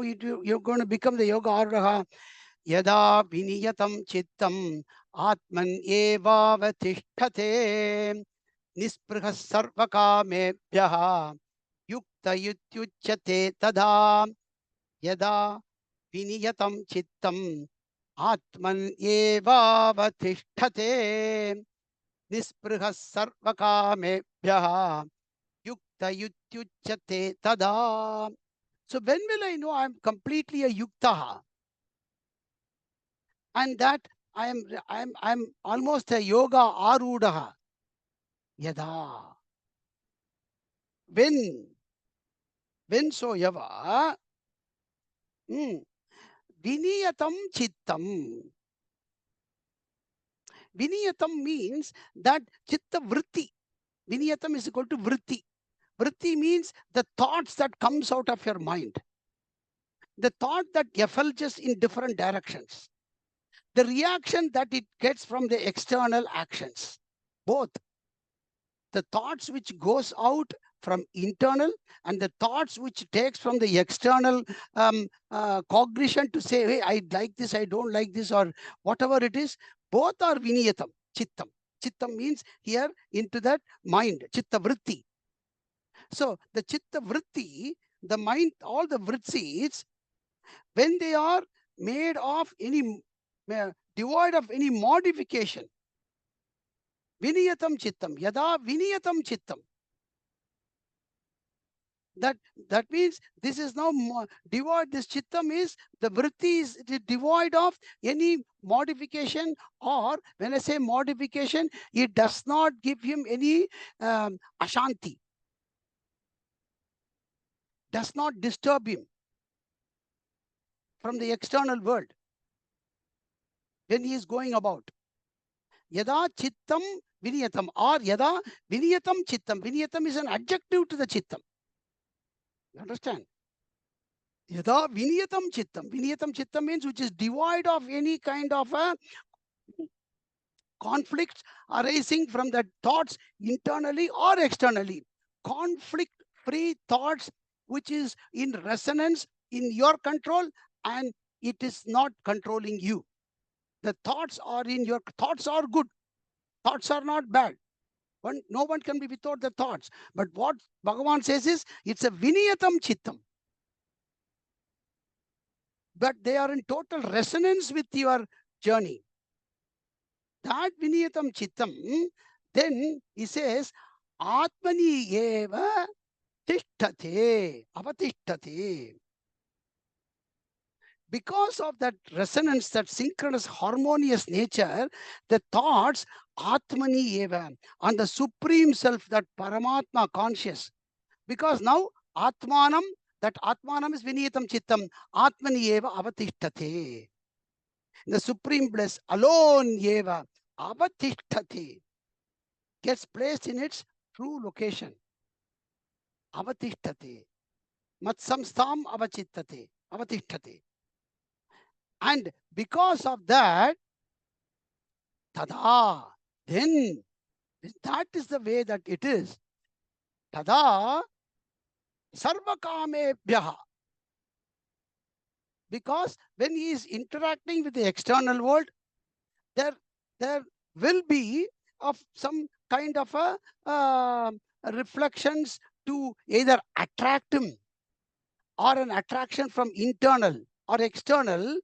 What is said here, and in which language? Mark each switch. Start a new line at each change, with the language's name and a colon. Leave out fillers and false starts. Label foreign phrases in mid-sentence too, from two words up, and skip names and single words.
English: you're going to become the yoga arudaha,
Sanskrit: yada viniyatam chittam atman evavatishthate nisprihas sarvakamebhyah yukta yutyuchyate tada yada viniyatam chittam atman evavatishthate nisprihas sarvakamebhyah yukta yutyuchyate tada.
English: So when will I know I'm completely a yuktaha? And that I'm almost a yoga arudaha.
Sanskrit: Yada. When so yava. Viniyatam chittam.
English: Viniyatam means that
Sanskrit: chitta vritti.
English: Viniyatam is equal to vritti. Vritti means the thoughts that comes out of your mind. The thought that effulges in different directions. The reaction that it gets from the external actions. Both. The thoughts which goes out from internal and the thoughts which takes from the external cognition to say, hey, I like this, I don't like this, or whatever it is, both are
Sanskrit: viniyatam, chittam.
English: Chittam means here into that mind,
Sanskrit: chitta vritti.
English: So the
Sanskrit: chitta vritti,
English: the mind, all the vrittis, when they are made of any, devoid of any modification,
Sanskrit: viniyatam chittam, yada viniyatam chittam.
English: That means this is now devoid. This chittam is the vritti is devoid of any modification, or when I say modification, it does not give him any ashanti, does not disturb him from the external world when he is going about.
Sanskrit: Yada chittam viniyatam, or yada viniyatam chittam.
English: Viniyatam is an adjective to the chittam. You understand?
Sanskrit: Yada viniyatam chittam. Viniyatam chittam
English: means which is devoid of any kind of a conflicts arising from the thoughts internally or externally. Conflict-free thoughts which is in resonance in your control and it is not controlling you. The thoughts are in your, thoughts are good. Thoughts are not bad. No one can be without the thoughts. But what Bhagavan says is, it's a
Sanskrit: viniyatam chittam.
English: But they are in total resonance with your journey. That
Sanskrit: viniyatam chittam,
English: then he says,
Sanskrit: Atmani eva tishtate, avatishtate.
English: Because of that resonance, that synchronous, harmonious nature, the thoughts,
Sanskrit: Atmani eva,
English: on the Supreme Self, that Paramatma conscious. Because now,
Sanskrit: Atmanam, that Atmanam is viniyatam chittam, Atmani eva avatishtate.
English: The Supreme Bliss alone
Sanskrit: eva avatishtate,
English: gets placed in its true location.
Sanskrit: Avatishtate. Matsamstam avachittate. Avatishtate.
English: And because of that, tada, then that is the way that it is.
Sanskrit: Tada sarvakamebhyaha.
English: Because when he is interacting with the external world, there will be of some kind of a reflections to either attract him or an attraction from internal or external.